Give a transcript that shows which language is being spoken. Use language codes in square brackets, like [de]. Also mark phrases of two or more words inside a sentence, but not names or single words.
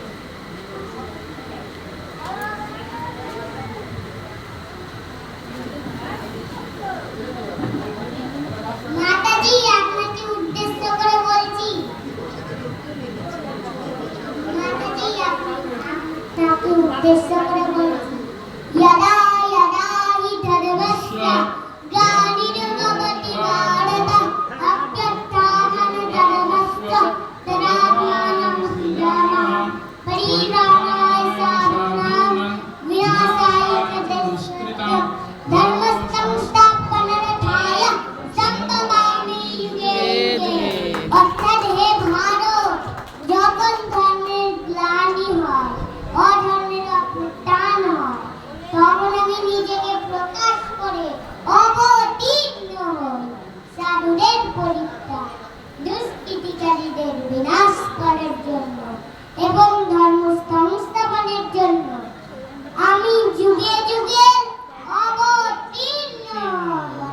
[bn] মাতাজি, আপনাকে উদ্দেশ্য করে বলছি। মাতাজি, আপনাকে উদ্দেশ্য করে বলছি। [sa] यदा यदा हि धर्मस्य ग्लानिर्भवति भारत अभ्युत्थानं धर्मस्य तदात्मानं सृजामः परित्राणाय साधूनां विनाशाय च दुष्कृतां धर्मसंस्थापनार्थाय संभवामि युगे युगे। [bn] অর্থাৎ হে ভারত, যখন ধর্মের গ্লানি হয়, অধর্মের অভ্যুত্থান হয়, তখন আমি নিজেকে প্রকাশ করে অবতীর্ণ হই সাধুদের পরিত্রাণ, দুষ্কৃতিকারীদের বিনাশ করার জন্য এবং ধর্ম সংস্থাপনের জন্য আমি যুগে যুগে অবতীর্ণ হই।